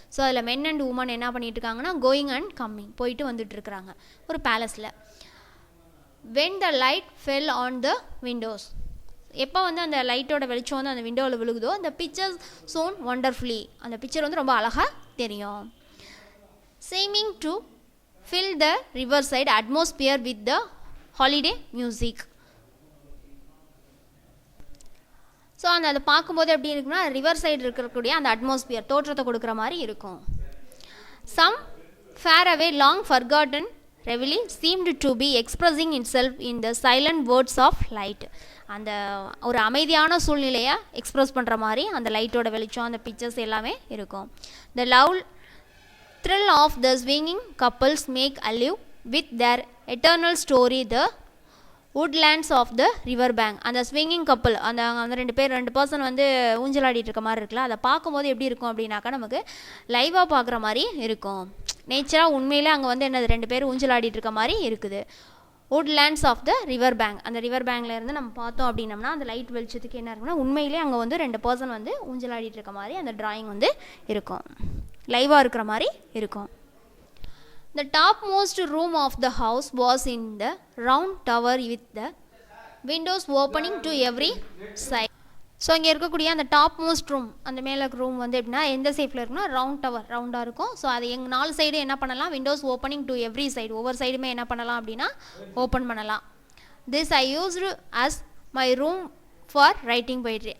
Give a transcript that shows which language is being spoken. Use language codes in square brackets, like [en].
[ta] So அதில் men and woman என்ன பண்ணிட்டு இருக்காங்கன்னா [en] going and coming, [ta] போயிட்டு வந்துட்டு இருக்கிறாங்க ஒரு பேலஸில். [en] when the light fell on the windows, [ta] எப்போ வந்து அந்த லைட்டோட வெளிச்சம் வந்து அந்த விண்டோவில் விழுகுதோ [en] அந்த picture shone wonderfully, [ta] அந்த பிக்சர் வந்து ரொம்ப அழகாக தெரியும். [en] seeming to fill the riverside atmosphere with the holiday music. [ta] So அதை பார்க்கும்போது எப்படி இருக்குன்னா ரிவர் சைடு இருக்கக்கூடிய அந்த அட்மாஸ்பியர் தோற்றத்தை கொடுக்குற மாதிரி இருக்கும். [en] Some far away long forgotten reverie seemed to be expressing itself in the silent words of light. [ta] அந்த ஒரு அமைதியான சூழ்நிலையை எக்ஸ்ப்ரெஸ் பண்ணுற மாதிரி அந்த லைட்டோட வெளிச்சம், அந்த பிக்சர்ஸ் எல்லாமே இருக்கும். [en] The love thrill of the swinging couples make alive with their eternal story the woodlands of the river bank. [ta] அந்த ஸ்விங்கிங் கப்பல், அந்த ரெண்டு பர்சன் வந்து ஊஞ்சலாடிட்டு இருக்க மாதிரி இருக்குல்ல, அதை பார்க்கும்போது எப்படி இருக்கும் அப்படின்னாக்கா நமக்கு லைவாக பார்க்குற மாதிரி இருக்கும். நேச்சராக உண்மையிலே அங்கே வந்து என்னது ரெண்டு பேர் ஊஞ்சலாடிட்டு இருக்க மாதிரி இருக்குது. [en] woodlands of the river bank, [ta] அந்த ரிவர் பேங்க்ல இருந்து நம்ம பார்த்தோம் அப்படின்னம்னா அந்த லைட் வெளிச்சத்துக்கு என்ன இருக்குன்னா உண்மையிலே அங்கே வந்து ரெண்டு பர்சன் வந்து ஊஞ்சலாடிட்டு இருக்க மாதிரி அந்த டிராயிங் வந்து இருக்கும், லைவாக இருக்கிற மாதிரி இருக்கும். [en] The topmost room of the house was in the round tower with the windows opening to every side. [ta] So இங்கே இருக்கக்கூடிய அந்த டாப் மோஸ்ட் ரூம், அந்த மேலே ரூம் வந்து எப்படின்னா எந்த ஷேப்பில் இருக்குன்னா ரவுண்ட் டவர், ரவுண்டாக இருக்கும். ஸோ அது எங்கள் 4 சைடு என்ன பண்ணலாம், [en] windows opening to every side, [ta] ஒவ்வொரு சைடுமே என்ன பண்ணலாம் அப்படின்னா ஓப்பன் பண்ணலாம். [en] This I used as my room for writing poetry.